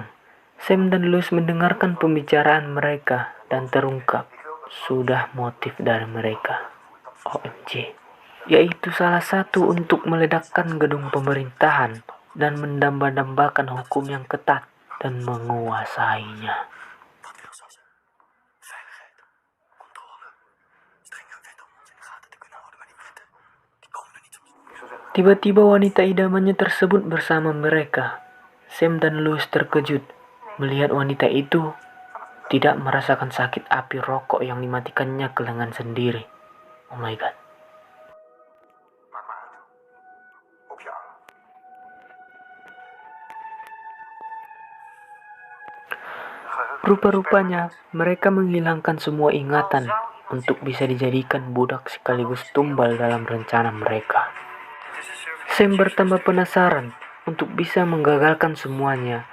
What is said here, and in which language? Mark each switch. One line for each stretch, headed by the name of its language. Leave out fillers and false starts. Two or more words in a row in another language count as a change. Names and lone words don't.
Indonesian: Sam dan Louis mendengarkan pembicaraan mereka dan terungkap sudah motif dari mereka.
English: OMG.
Indonesian: Yaitu salah satu untuk meledakkan gedung pemerintahan dan mendamba-dambakan hukum yang ketat dan menguasainya.
Dutch: Dat wil ze. Veiligheid, controle, strenge wetten om ons in de gaten te kunnen houden, maar die wetten, die komen er niet soms.
Indonesian: Tiba-tiba wanita idamannya tersebut bersama mereka. Sam dan Louis terkejut melihat wanita itu tidak merasakan sakit api rokok yang dimatikannya ke lengan sendiri.
English: Oh my god.
Dutch: Maak maar uit. Op je arm.
Indonesian: Rupa-rupanya mereka menghilangkan semua ingatan untuk bisa dijadikan budak sekaligus tumbal dalam rencana mereka. Sam bertambah penasaran untuk bisa menggagalkan semuanya.